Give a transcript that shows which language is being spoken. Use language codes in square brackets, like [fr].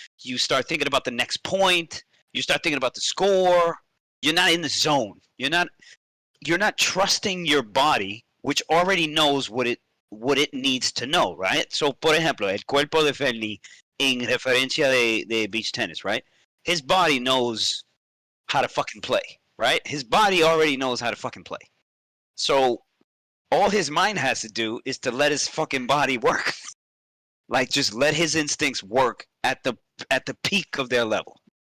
[en] You start thinking about the next point. You start thinking about the score. You're not in the zone. You're not trusting your body, which already knows what it needs to know, right? [es] So, por ejemplo, el cuerpo de Fernie en referencia de beach tennis, [en] right? His body knows how to fucking play, right? His body already knows how to fucking play. So all his mind has to do is to let his fucking body work. Like just let his instincts work at the peak of their level.